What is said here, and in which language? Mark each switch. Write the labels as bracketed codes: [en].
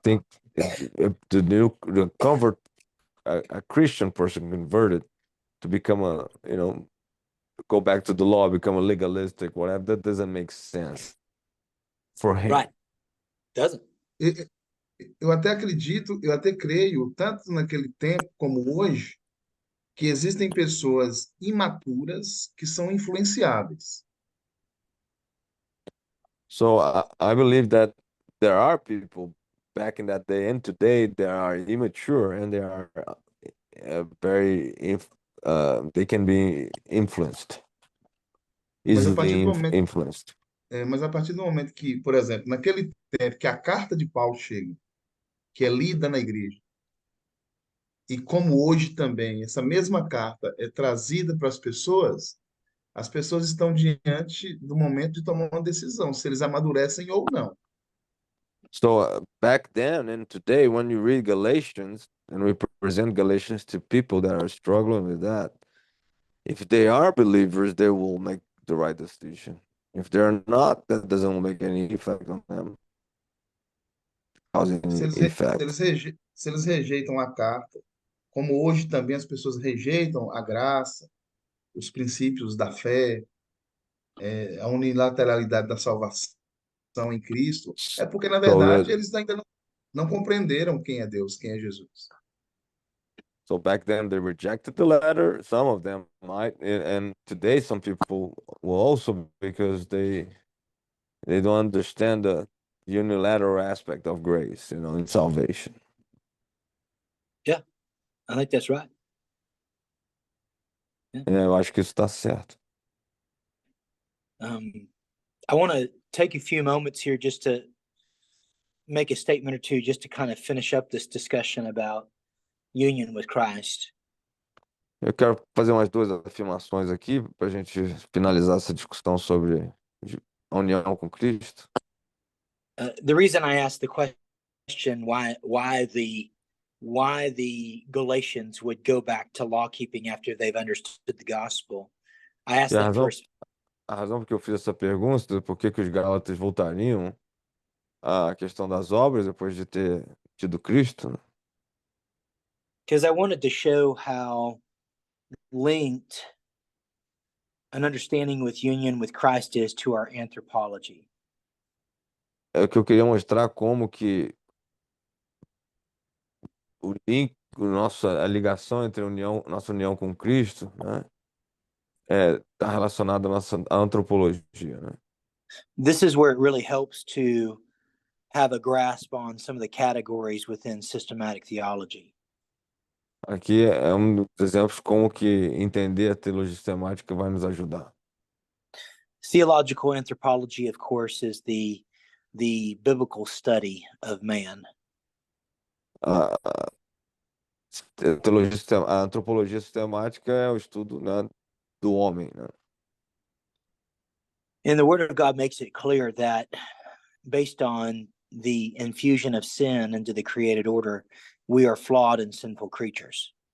[en] think the convert a Christian person converted to become go back to the law, become a legalistic, whatever. That doesn't make sense for him. Right. Doesn't. [pt] e- eu até acredito, eu até creio, tanto naquele tempo como hoje, que existem pessoas imaturas que são influenciáveis. [en] So I believe that there are people back in that day and today they are immature and they are very they can be influenced, [pt] Mas a partir [en] easily [pt] do momento, [en] influenced. [pt] mas a partir do momento que, por exemplo, naquele tempo que a carta de Paulo chega, que é lida na igreja, e como hoje também essa mesma carta é trazida para as pessoas estão diante do momento de tomar uma decisão, se eles amadurecem ou não. [en] So back then and today, when you read Galatians and we present Galatians to people that are struggling with that, if they are believers, they will make the right decision. If they're not, that doesn't make any effect on them, causing [pt] Se eles, [en] effect. [pt] se eles rejeitam a carta, como hoje também as pessoas rejeitam a graça, os princípios da fé, a unilateralidade da salvação em Cristo, é porque, na [en] So [pt] verdade, [en] that [pt] eles ainda não compreenderam quem é Deus, quem é Jesus. [en] so back then they rejected the letter. Some of them might, and today some people will also, because they don't understand the unilateral aspect of grace, in salvation. Yeah, I think that's right. [pt] Eu acho que isso está certo. [en] I want to take a few moments here just to make a statement or two, just to kind of finish up this discussion about union with Christ. [pt] Eu quero fazer umas duas afirmações aqui para a gente finalizar essa discussão sobre a união com Cristo. [en] The reason I asked the question why the Galatians would go back to law keeping after they've understood the gospel, I asked [pt] E [en] that first [pt] a razão por que eu fiz essa pergunta, por que que os Gálatas voltariam à questão das obras depois de ter tido Cristo, né? [en] because I wanted to show how linked an understanding with union with Christ is to our anthropology. [pt] É que eu queria mostrar como que o link, a ligação entre nossa união com Cristo, né, está relacionada à nossa antropologia, né? [en] This is where it really helps to have a grasp on some of the categories within systematic theology. [pt] Aqui é um dos exemplos como que entender a teologia sistemática vai nos ajudar. [en] Theological anthropology, of course, is the biblical study of man. [pt] A, a antropologia sistemática é o estudo, né, do homem, né? [en] And the Word of God makes it clear that based on the infusion of sin into the created order, we are flawed and sinful creatures.